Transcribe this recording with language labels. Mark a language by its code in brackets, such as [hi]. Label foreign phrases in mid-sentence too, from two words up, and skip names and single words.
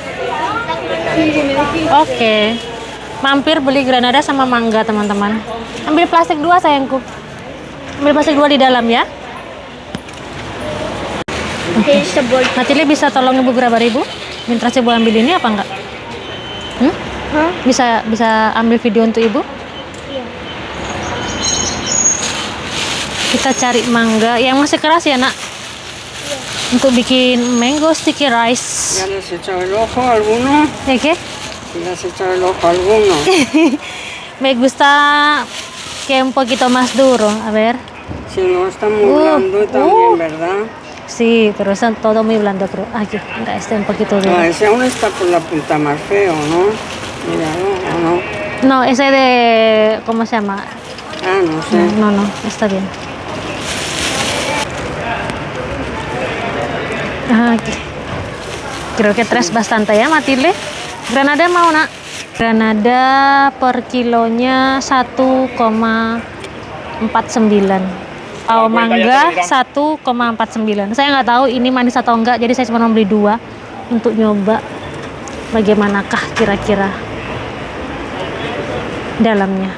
[id] Oke. Mampir beli granada sama mangga, teman-teman. Ambil plastik 2 sayangku. Ambil plastik 2 di dalam ya. [en] Here's the board. [id] Matilde bisa tolong ibu berapa ribu? Minta ibu ambil ini apa enggak? Bisa ambil video untuk ibu? Iya. Kita cari mangga yang masih keras ya, Nak? Untuk bikin [en] mango sticky rice. [es] ya les he echado el ojo a alguno. ¿De qué? Y les he echado el ojo a alguno. Me gusta que un poquito más duro. A ver. Si no está muy blando también, ¿verdad? Sí, pero son todo muy blando, creo. Aquí, mira, este un poquito duro. Ah, ese aún está por la punta más feo, ¿no? Míralo, ¿o no? No, ese de... ¿Cómo se llama? Ah, no sé. No, está bien. Aquí. [id] Creo que traes bastante ya, Matilde. Granada mau, Nak? Granada per kilonya 1,49. Kalau mangga 1,49. Saya nggak tahu ini manis atau enggak, jadi saya cuma membeli 2 untuk nyoba bagaimanakah kira-kira dalamnya.